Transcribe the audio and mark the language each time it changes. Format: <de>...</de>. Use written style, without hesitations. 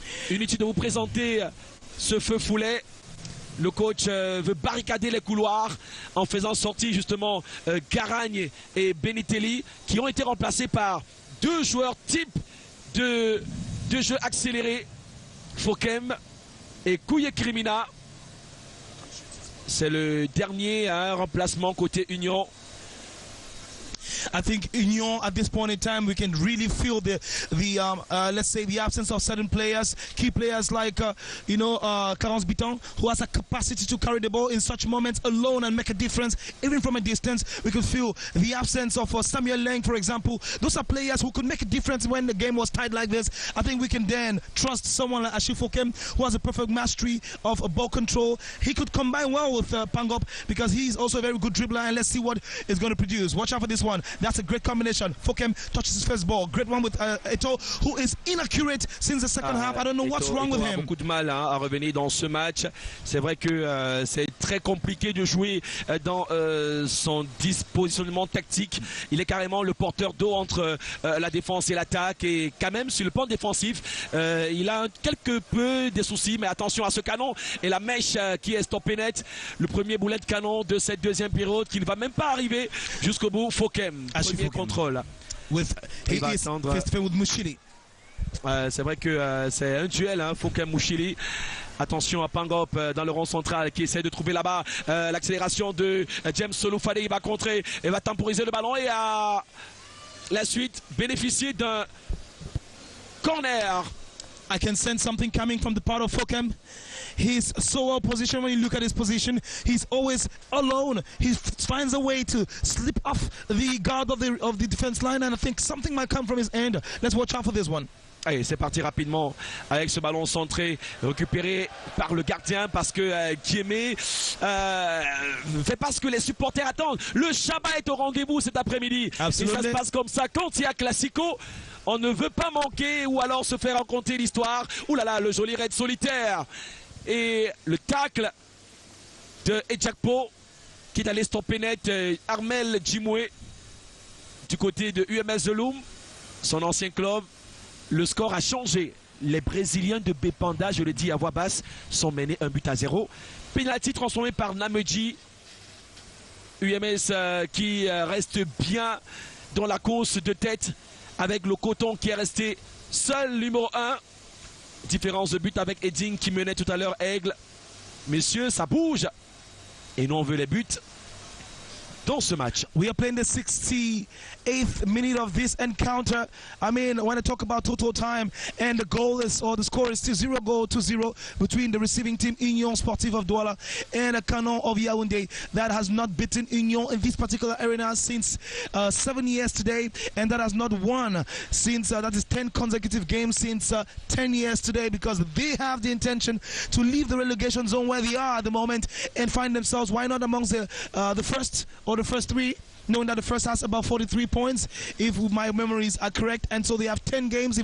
<fr>Inutile de vous présenter ce feu foulet. Le coach veut barricader les couloirs en faisant sortir justement Garagne et Benitelli qui ont été remplacés par deux joueurs type de jeu accéléré, Fokem et Kouye Krimina. C'est le dernier remplacement côté Union.</fr> <en>I think Union at this point in time we can really feel the let's say the absence of certain players, key players like Carence Biton, who has a capacity to carry the ball in such moments alone and make a difference even from a distance. We could feel the absence of Samuel Leng, for example. Those are players who could make a difference when the game was tight like this. I think we can then trust someone like Achille Fokem, who has a perfect mastery of ball control. He could combine well with Pangop because he's also a very good dribbler, and let's see what is going to produce. Watch out for this one. one. That's a great combination. Fokem touches his first ball. Great one with Eto'o, who is inaccurate since the second half. I don't know what's wrong with</en> <fr>Eto'o a</fr> <en>him.</en> <fr>beaucoup de mal à revenir dans ce match. C'est vrai que c'est très compliqué de jouer dans son dispositionnement tactique. Il est carrément le porteur d'eau entre la défense et l'attaque. Et quand même, sur le plan défensif, il a quelque peu des soucis. Mais attention à ce canon et la mèche qui est stoppée net. Le premier boulet de canon de cette deuxième période qui ne va même pas arriver jusqu'au bout. Fokem, premier contrôle.</fr> <en>He is face to face with Mushiri.</en> <fr>C'est vrai que c'est un duel, hein, Fokem Mushiri. Attention à Pangop dans le rond central qui essaie de trouver là-bas l'accélération de James Solufade. Il va contrer et va temporiser le ballon et à la suite bénéficier d'un corner.</fr> <en>I can sense something coming from the part of Fokem. He's so well positioned. When you look at his position, he's always alone. He finds a way to slip off the guard of the defense line, and I think something might come from his end. Let's watch out for this one.</en> <fr>Allez, c'est parti rapidement avec ce ballon centré récupéré par le gardien parce que Guémé fait pas ce que les supporters attendent. Le Shabbat est au rendez-vous cet après-midi. Et ça se passe comme ça. Quand il y a Classico, on ne veut pas manquer ou alors se faire raconter l'histoire. Ouh là là, le joli raid solitaire. Et le tacle de Ejakpo qui est allé stopper net Armel Djimoué du côté de UMS Zeloum, son ancien club. Le score a changé. Les Brésiliens de Bepanda, je le dis à voix basse, sont menés 1-0. Penalty transformé par Nameji. UMS qui reste bien dans la course de tête avec le Coton qui est resté seul numéro 1. Différence de but avec Edding qui menait tout à l'heure Aigle. Messieurs, ça bouge. Et nous on veut les buts dans ce match.</fr> <en>We are playing the 68th minute of this encounter. I mean, when I talk about total time and the goal is, or the score is still 0-0 between the receiving team Union Sportive of Douala and a Canon of Yaoundé that has not beaten Union in this particular arena since 7 years today, and that has not won since that is 10 consecutive games since 10 years today, because they have the intention to leave the relegation zone where they are at the moment and find themselves, why not amongst the first or the first three, knowing that the first has about 43 points if my memories are correct, and so they have 10 games.</en>